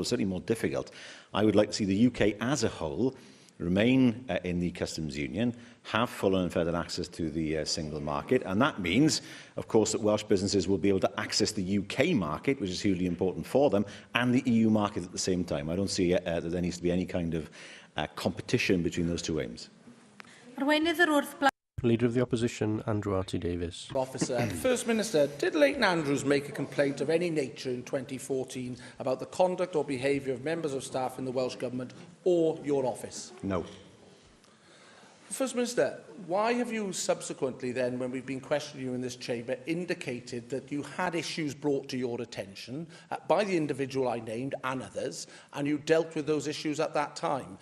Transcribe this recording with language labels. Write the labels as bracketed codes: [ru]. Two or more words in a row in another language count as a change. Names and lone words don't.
[en] It's certainly more difficult. I would like to see the UK as a whole remain in the customs union, have full and unfettered access to the single market, and that means, of course, that Welsh businesses will be able to access the UK market, which is hugely important for them, and the EU market at the same time. I don't see that there needs to be any kind of competition between those two aims. [cy] Arweinydd yr wrth blaen. [en] Leader of the Opposition, Andrew R.T. Davis. Officer, First Minister, did Leighton Andrews make a complaint of any nature in 2014 about the conduct or behaviour of members of staff in the Welsh Government or your office? No. First Minister, why have you subsequently then, when we've been questioning you in this chamber, indicated that you had issues brought to your attention by the individual I named and others, and you dealt with those issues at that time?